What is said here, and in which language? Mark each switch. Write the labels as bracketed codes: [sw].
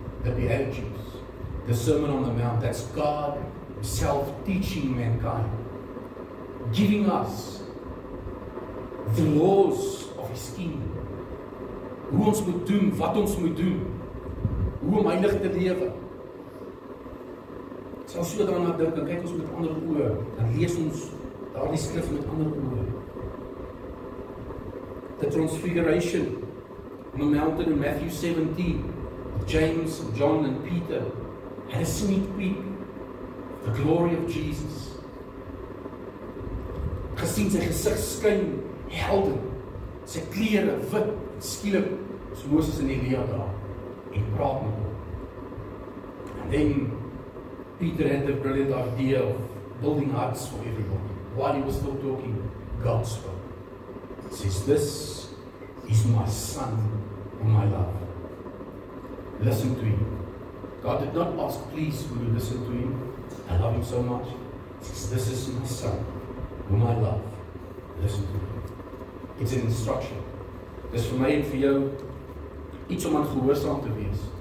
[en] The Beatitudes, the Sermon on the Mount. That's God Himself teaching mankind, giving us the laws of His kingdom. [af] Hoe ons moet doen, wat ons moet doen, hoe om heilig te lewe. As ons so daarna dink, dan kyk ons met ander oë, dan lees ons daardie skrif met ander oë. [en] The Transfiguration on the mountain in Matthew 17, James, John and Peter had a sneak peek of the glory of Jesus. [af] Gesien sy gesig skyn helder, sy klere wit, skielik is Moses en Elia daar en praat met hom. [en] And then Peter had the brilliant idea of building huts for everybody. While he was still talking, God spoke. He says, "This is my son whom I love. Listen to him." God did not ask, "Please, will you listen to him? I love him so much." He says, "This is my son whom I love. Listen to him." It's an instruction. [af] Dis vir my en vir jou iets om aan gehoorsaam te wees.